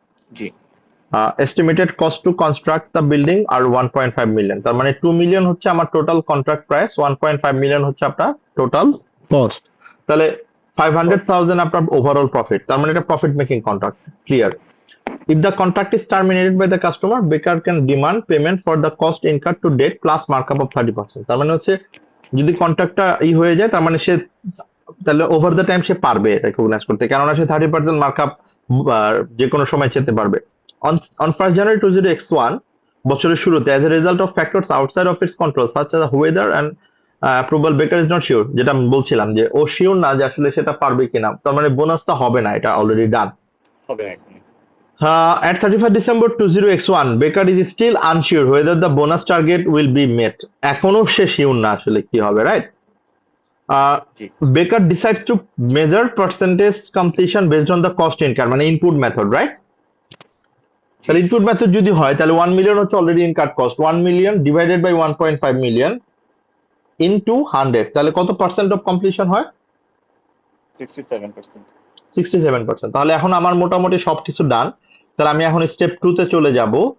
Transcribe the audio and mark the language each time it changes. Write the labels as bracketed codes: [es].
[bn] G [en] estimated cost to construct the building are 1.5 million, [bn] তার মানে 2 million হচ্ছে আমার টোটাল কন্ট্রাক্ট প্রাইস, 1.5 মিলিয়ন হচ্ছে আপনার টোটাল কস্ট। তাহলে ফাইভ হান্ড্রেড কস্ট। থাউজেন্ড আপনার ওভারঅল প্রফিট, তার মানে এটা profit making contract. Clear? [en] If the contract is terminated by the customer, Baker can demand payment for the cost incurred to date plus markup of 30%। [bn] তার মানে হচ্ছে যদি কন্ট্রাক্টটা হয়ে যায়, তার মানে সে তাহলে ওভার দ্য টাইম সে পারবে রেকগনাইজ করতে, কেননা সে 30% মার্কআপ যে কোনো সময় যেতে পারবে। [en] on on 1st January 2021, [bn] বছরের শুরুতে, [en] as a result of factors outside of its control such as weather and approval, Baker is not sure, [bn] যেটা আমি বলছিলাম যে ও শিওর না যে আসলে সেটা পারবে কিনা, তার মানে বোনাসটা হবে না, এটা অলরেডি ডান। হবে একদম। [en] At 31st December 2021, Baker is still unsure whether the bonus target will be met. [bn] এখনো সে শিওর না আসলে কি হবে, right? G [en] Baker decides to measure percentage completion based on the cost incurred, [bn] মানে ইনপুট মেথড, রাইট? জি তাহলে input method যদি হয়, তাহলে 1 মিলিয়ন হচ্ছে already incurred cost, 1 million divided by 1.5 million into 100, তাহলে কত পার্সেন্ট অফ কমপ্লিশন হয়? 67%। 67%। তাহলে এখন আমার মোটামুটি সবকিছু ডান। তাহলে আমি এখন স্টেপ টু তে চলে যাব।